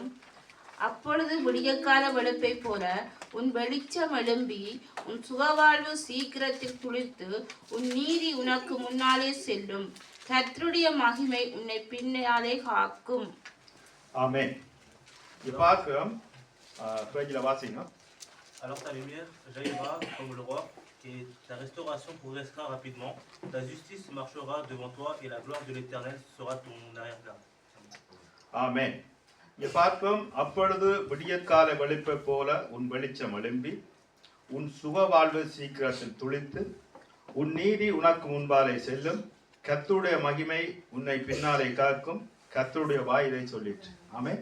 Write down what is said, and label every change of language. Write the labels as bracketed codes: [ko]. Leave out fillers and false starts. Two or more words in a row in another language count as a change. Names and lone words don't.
[ta] அப்பொழுது விடியற்கால வெளுப்பை போல உன் வெளிச்சம் எழும்பி உன் சுகவாழ்வு சீக்கிரத்தில் துளிர்த்து உன் நீதி உனக்கு முன்னாலே செல்லும். கர்த்தருடைய மகிமை உன்னை பின்னாலே காக்கும். ஆமென். பார்க்கிறோம். பிரஜில வாசிங்க. [fr] Alors ta lumière jaillira comme l'aurore, et ta restauration progressera rapidement. Ta justice marchera devant toi, et la gloire de l'Éternel sera ton arrière-garde. [ta] ஆமென். இங்கே பார்ப்போம். அப்பொழுது விடியற்கால வெளிப்பை போல உன் வெளிச்சம் எழும்பி உன் சுக வாழ்வு சீக்கிரத்தில் துளித்து உன் நீதி உனக்கு முன்பாலே செல்லும். கர்த்தருடைய மகிமை உன்னை பின்னாலே காக்கும். கர்த்தருடைய வாய் இதை சொல்லிட்டு. ஆமென்.